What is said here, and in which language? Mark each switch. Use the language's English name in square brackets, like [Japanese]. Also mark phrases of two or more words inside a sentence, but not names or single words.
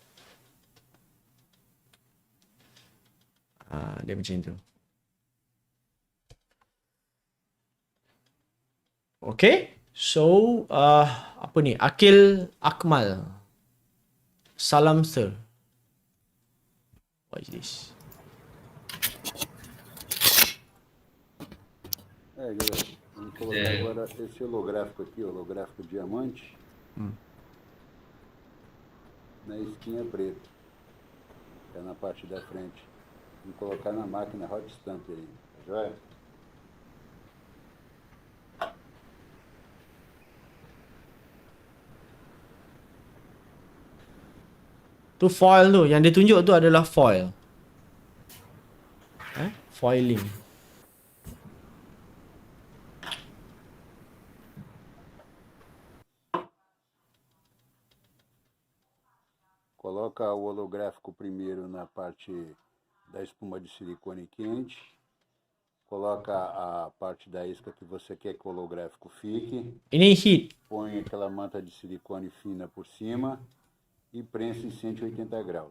[Malay] Dia macam tu. Okay. So, apa ni? Akil Akmal. [English] Salam sir. What is this? [Portuguese] Galera, vamos colocar agora esse holográfico aqui, holográfico diamante, na esquinha preta, que é na parte da frente. Vamos colocar na máquina [English] hot stamp [Portuguese] aí, tá joia? [Malay] Tu foil tu. Yang dia tunjuk tu adalah foil. [English] Foiling. [Portuguese] Coloca o holográfico primeiro na parte da espuma de silicone quente. Coloca a parte da isca que você quer que o holográfico fique. [Malay] Ini heat. [Portuguese] Põe aquela manta de silicone fina por cima e prensa em 180 graus.